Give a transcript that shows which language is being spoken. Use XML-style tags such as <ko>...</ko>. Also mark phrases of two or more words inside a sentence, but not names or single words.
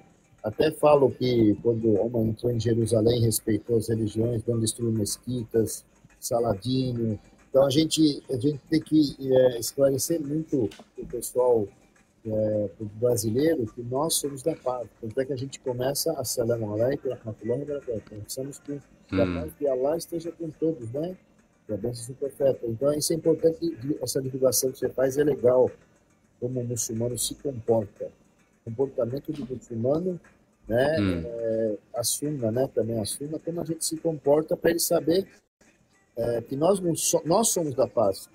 <pt>Até falo que quando Omar entrou em Jerusalém, respeitou as religiões, não destruiu mesquitas, Saladino. Então, a gente tem que esclarecer muito o pessoal brasileiro que nós somos da paz. Tanto é que a gente começa a</pt> <ar>السلام عليكم، رحمة الله وبركاته.</ar> <pt>Começamos com que a paz hum, de Allah esteja com todos, né? E a bênção do profeta. Então, isso é importante, essa divulgação que você faz é legal, como o muçulmano se comporta. O comportamento do muçulmano, né? hum, A sunna, né? Também a sunna, como a gente se comporta para ele saber que nós, não so, nós somos da paz.</pt>